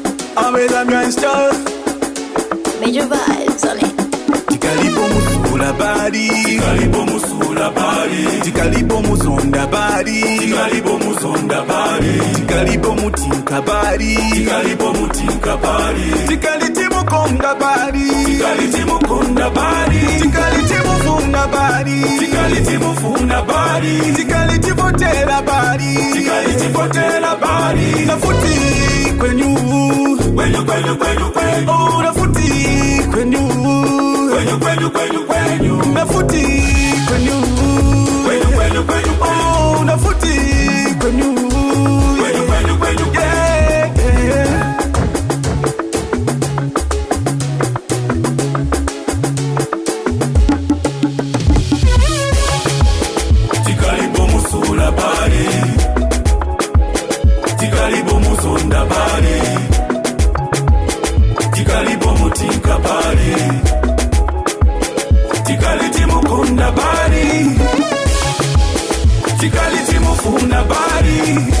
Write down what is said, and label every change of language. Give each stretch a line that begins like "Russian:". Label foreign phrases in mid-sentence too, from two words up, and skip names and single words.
English: I'm with a gangster. Major vibes on it.
Nyanja: Tikalipo musula bari, tikalipo musula bari, tikalipo muzonda bari, tikalipo muzonda bari, tikalipo mutinka bari, tikalipo mutinka bari, tikaliti mukonda bari, tikaliti mukonda bari, tikaliti mufuna bari, tikaliti mufuna bari, tikaliti votera bari, tikaliti votera bari, nafuti kwenyu, kwenyu kwenyu kwenyu kwenyu, oh nafuti kwenyu. Kwenyu nafuti kwenyu oh nafuti kwenyu yeah, yeah. Tikalipo musula bari, tikalipo muzonda bari, tikalipo mutinka bari, tikaliti mukunda bari, tikaliti mufuna bari,